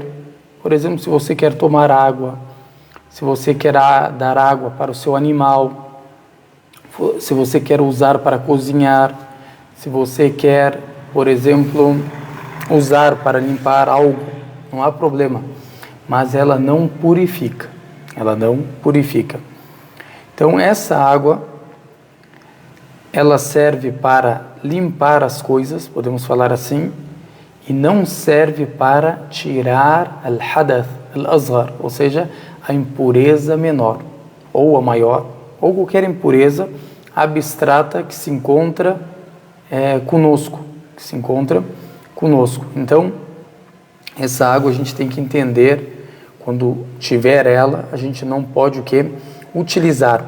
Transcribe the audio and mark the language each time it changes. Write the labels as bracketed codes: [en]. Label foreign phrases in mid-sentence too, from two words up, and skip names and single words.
[pt] Por exemplo, se você quer tomar água, se você quer dar água para o seu animal, se você quer usar para cozinhar, se você quer, por exemplo, usar para limpar algo, não há problema, mas ela não purifica. Ela não purifica. Então, essa água, ela serve para limpar as coisas, podemos falar assim, e não serve para tirar al-hadath, al-azghar, ou seja, a impureza menor, ou a maior, ou qualquer impureza abstrata que se encontra conosco, Então, essa água a gente tem que entender, quando tiver ela, a gente não pode o quê?